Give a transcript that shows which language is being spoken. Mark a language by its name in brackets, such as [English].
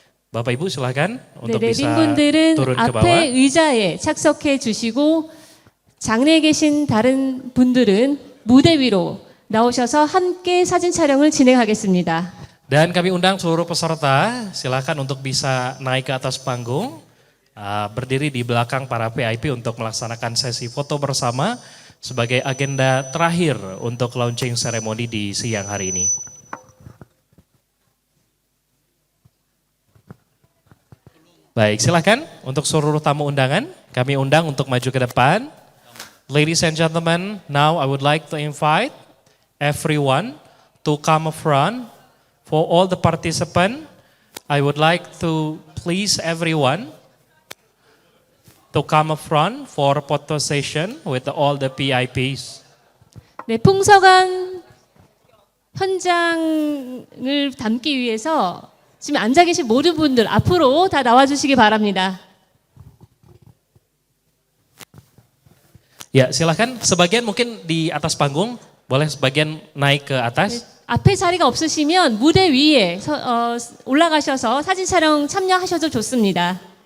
[Indonesian] Bapak Ibu silakan untuk bisa turun ke bawah. [Korean] 앞에 의자에 착석해 주시고 장내에 계신 다른 분들은 무대 위로 나오셔서 함께 사진 촬영을 진행하겠습니다. [Indonesian] Dan kami undang seluruh peserta, silakan untuk bisa naik ke atas panggung, berdiri di belakang para PIP untuk melaksanakan sesi foto bersama sebagai agenda terakhir untuk launching ceremony di siang hari ini. Baik, silakan untuk seluruh tamu undangan, kami undang untuk maju ke depan. [English] Ladies and gentlemen, now I would like to invite everyone to come up front. For all the participants, I would like to please everyone to come up front for a photo session with all the PIPs. [Korean] 네, 풍성한 현장을 담기 위해서 지금 앉아 계신 모든 분들 앞으로 다 나와 주시기 바랍니다. [Indonesian] Ya, silakan sebagian mungkin di atas panggung, boleh sebagian naik ke atas. [Korean] 앞에 자리가 없으시면 무대 위에 올라가셔서 사진 촬영 참여하셔도 좋습니다.